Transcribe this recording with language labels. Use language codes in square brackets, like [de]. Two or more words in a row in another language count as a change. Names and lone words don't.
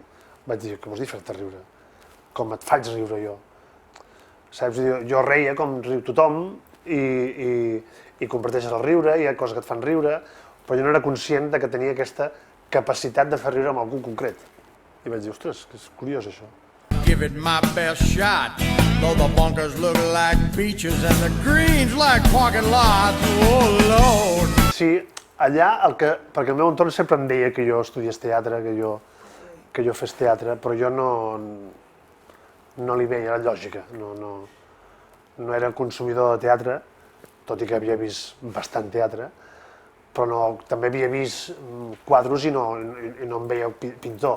[ca] Vaig dir: "Què vols dir fer-te riure? Com et faig riure jo?" Saps? Jo reia com riu tothom i comparteixes el riure, hi ha coses que et fan riure, però jo no era conscient que tenia aquesta capacitat de fer riure amb algú concret. I vaig dir: "Ostres, que és curiós això." [en] Give it my best shot, though the bunkers look like beaches and the greens like parking lots. Oh, Lord! [ca] Sí, allà, perquè el meu entorn sempre em deia que jo estudiés teatre, que jo fes teatre, però jo no li veia la lògica. No era consumidor de teatre, tot i que havia vist bastant teatre, però també havia vist quadros i no em veia pintor.